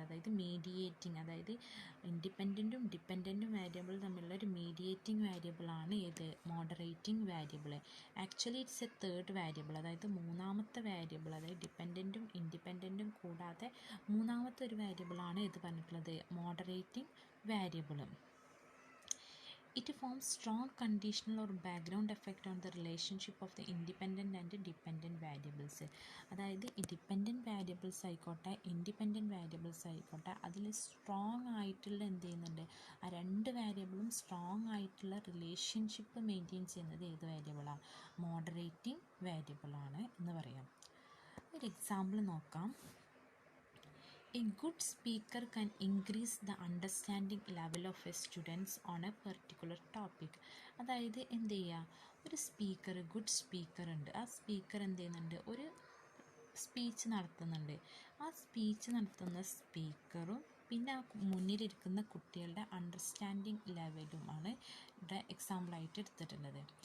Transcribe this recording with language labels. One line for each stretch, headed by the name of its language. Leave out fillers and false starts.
Malayalam: അതായത് മീഡിയേറ്റിംഗ്, അതായത് ഇൻഡിപെൻഡൻറ്റും ഡിപ്പെൻഡൻറ്റും വേരിയബിൾ തമ്മിലുള്ള ഒരു മീഡിയേറ്റിംഗ് വേരിയബിളാണ് ഏത്, moderating variable.
English: actually it's a third variable,
Malayalam: അതായത് മൂന്നാമത്തെ വേരിയബിൾ, അതായത് ഡിപ്പെൻഡൻറ്റും ഇൻഡിപെൻഡൻറ്റും കൂടാതെ മൂന്നാമത്തെ ഒരു വേരിയബിളാണ് ഇത് പറഞ്ഞിട്ടുള്ളത്, moderating variable.
English: It forms strong conditional or background effect on the relationship of the independent and dependent variables.
Malayalam: അതായത് ഡിപ്പെൻഡൻറ്റ് വേരിയബിൾസ് ആയിക്കോട്ടെ ഇൻഡിപെൻഡൻറ്റ് വേരിയബിൾസ് ആയിക്കോട്ടെ അതിൽ സ്ട്രോങ് ആയിട്ടുള്ള എന്ത് ചെയ്യുന്നുണ്ട്, ആ രണ്ട് വേരിയബിളും സ്ട്രോങ് ആയിട്ടുള്ള റിലേഷൻഷിപ്പ് മെയിൻറ്റെയിൻ ചെയ്യുന്നത് ഏത് വേരിയബിളാണ്, മോഡറേറ്റിംഗ് വേരിയബിളാണ് എന്ന് പറയാം. ഒരു എക്സാമ്പിൾ നോക്കാം.
English: A good speaker can increase the understanding level of a students on a particular topic.
Malayalam: അതായത് എന്ത് ചെയ്യുക, ഒരു സ്പീക്കർ, ഗുഡ് സ്പീക്കർ ഉണ്ട്, ആ സ്പീക്കർ എന്ത് ചെയ്യുന്നുണ്ട്, ഒരു സ്പീച്ച് നടത്തുന്നുണ്ട്. ആ സ്പീച്ച് നടത്തുന്ന സ്പീക്കറും പിന്നെ ആ മുന്നിലിരിക്കുന്ന കുട്ടികളുടെ അണ്ടർസ്റ്റാൻഡിങ് ലെവലുമാണ് ഇവിടെ എക്സാമ്പിളായിട്ട് എടുത്തിട്ടുള്ളത്.